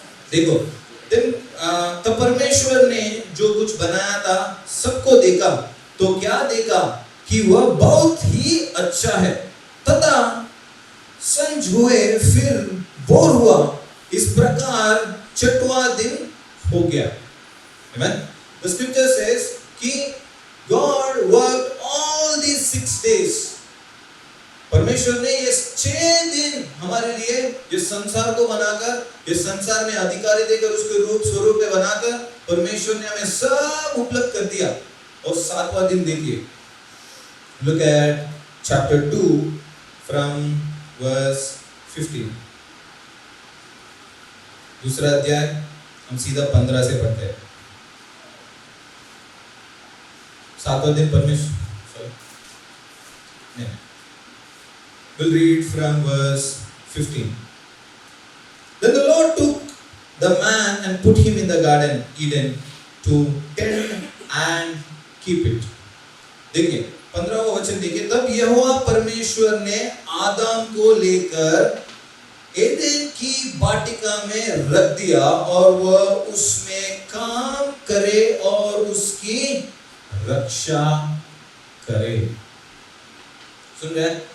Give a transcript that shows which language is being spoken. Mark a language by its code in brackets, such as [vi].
[hi] देखो, तब परमेश्वर ने जो कुछ बनाया था सबको देखा, तो क्या देखा कि वह बहुत ही अच्छा है, तथा संज हुए फिर भोर हुआ, इस प्रकार 6वां दिन हो गया। [en] Amen. The scripture says [hi] कि [en] God worked all these 6 days. [hi] परमेश्वर ने ये 6 दिन हमारे लिए इस संसार को बनाकर, इस संसार में अधिकारी देकर, उसके रूप स्वरूप में बनाकर, परमेश्वर ने हमें सब उपलब्ध कर दिया। और 7वां दिन देखिए, [en] look at chapter 2 from verse 15. [hi] दूसरा अध्याय हम सीधा 15 से पढ़ते हैं। 7वां दिन परमेश्वर, [en] we'll read from verse 15. Then the Lord took the man and put him in the garden Eden to tend and keep it. [hi] देखिए 15वां वचन देखिए, तब यहोवा परमेश्वर ने आदम को लेकर एदेन की वाटिका में रख दिया, और वह उसमें काम करे और उसकी रक्षा करे। सुन रहे हैं?